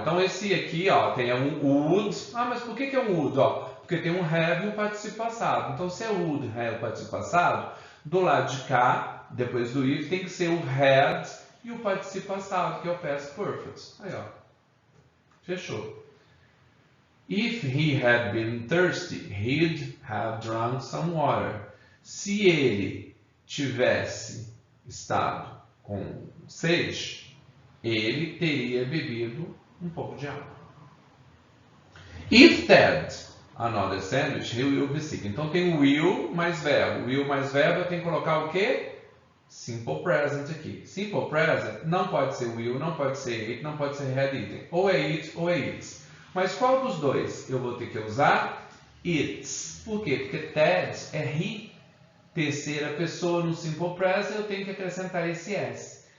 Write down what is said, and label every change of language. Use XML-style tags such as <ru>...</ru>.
<pt>Então esse aqui, ó, tem um would. Ah, mas por que é um would? Ó, porque tem um have e um participio passado. Então se é would, have, participio passado, do lado de cá, depois do if, tem que ser o had e o participio passado, que é o past perfect. Aí, ó. Fechou.</pt> <en>If he had been thirsty, he'd have drunk some water.</en> <pt>Se ele tivesse estado com sede, ele teria bebido um pouco de água.</pt> <en>If Ted another sandwich, he will be sick.</en> <pt>Então tem o will mais verbo. Will mais verbo eu tenho que colocar o quê? Simple present aqui. Simple present não pode ser will, não pode ser ate, não pode ser had eaten. Ou é it ou é eats. Mas qual dos dois eu vou ter que usar? It's. Por quê? Porque Ted é he. Terceira pessoa no simple present, eu tenho que acrescentar esse s.</pt>